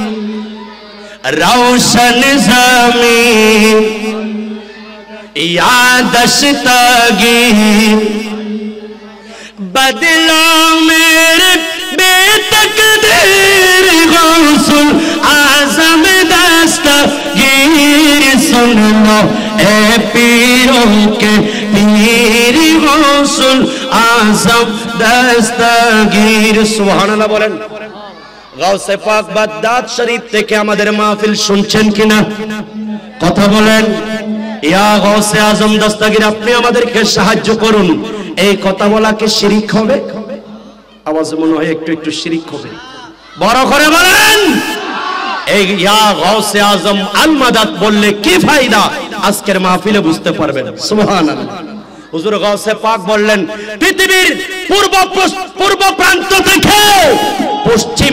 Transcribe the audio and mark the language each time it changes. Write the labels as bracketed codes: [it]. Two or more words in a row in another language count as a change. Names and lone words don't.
[ur] روشن زمین یا دشتگیر بدلو میرے بے تقدیر غوث اعظم دستگیر سن لو اے پیروں کے پیر غوث اعظم دستگیر سبحان اللہ بولن غوث پاک بغداد شریف [bn] থেকে আমাদের মাহফিল শুনছেন কিনা কথা বলেন ইয়া غوث আযম দস্তগীর আপনি আমাদেরকে সাহায্য করুন এই কথা বলা কি শিরক হবে আওয়াজ মনে হয় একটু একটু শিরক হবে বড় করে বলেন এই ইয়া غوث আযম [ar] المدد [bn] বললে কি ফায়দা আজকের মাহফিলে বুঝতে পারবেন সুবহানাল্লাহ হুজুর গাউসে পাক বললেন পৃথিবীর পূর্ব প্রান্ত থেকে পশ্চিম